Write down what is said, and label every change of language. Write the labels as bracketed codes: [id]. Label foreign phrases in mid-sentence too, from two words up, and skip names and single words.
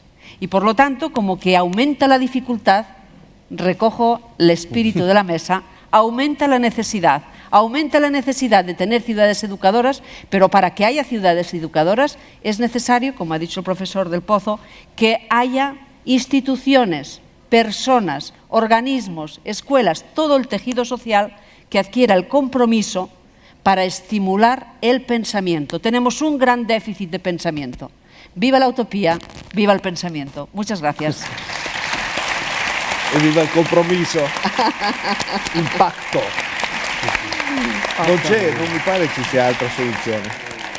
[es] Y por lo tanto, como que aumenta la dificultad, recojo el espíritu de la mesa, aumenta la necesidad de tener ciudades educadoras, pero para que haya ciudades educadoras es necesario, como ha dicho el profesor del Pozo, que haya instituciones, personas, organismos, escuelas, todo el tejido social que adquiera el compromiso para estimular el pensamiento. Tenemos un gran déficit de pensamiento. Viva la utopía, viva el pensamiento. Muchas gracias. [it] E viva il compromesso. Impatto. Non mi pare ci sia altra soluzione.